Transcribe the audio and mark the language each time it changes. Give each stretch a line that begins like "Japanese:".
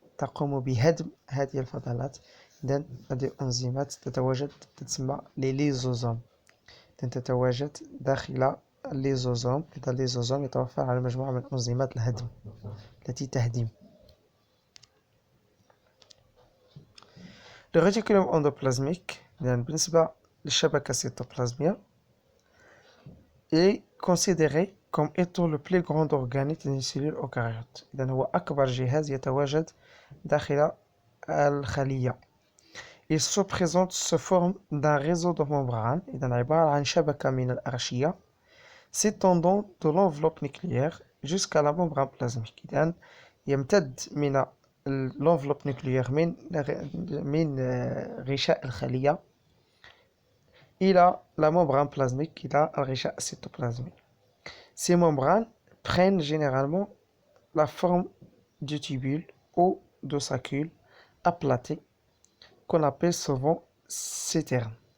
Arabic: تقوم بهدم هذه الفضلات. إذن هذه الأنزيمات تتواجد تتسمى ليزوزوم، تتواجد داخل الليزوزوم. إذا الليزوزوم يتوفر على مجموعة من أنزيمات الهدم التي تهدم.
French: Le réticulum endoplasmique
Arabic: بالنسبة للشبكة السيتوبلازمية
French: est considéré comme étant le plus grand organisme d'une cellule eucaryote.
Arabic: إذن هو أكبر جهاز يتواجد داخل الخلية.
French: Il se présente sous forme d'un réseau de membranes.
Arabic: إذن عبارة عن شبكة من الأغشية
French: s'étendant de l'enveloppe nucléaire jusqu'à la membrane plasmique.
Arabic: إذن يمتد من
French: l'enveloppe nucléaire
Arabic: من غشاء الخلية إلى
French: la membrane plasmique
Arabic: إلى الغشاء السيتوبلازمي.
French: Ces membranes prennent généralement la forme de tubules ou de saccules aplatés qu'on appelle souvent citernes.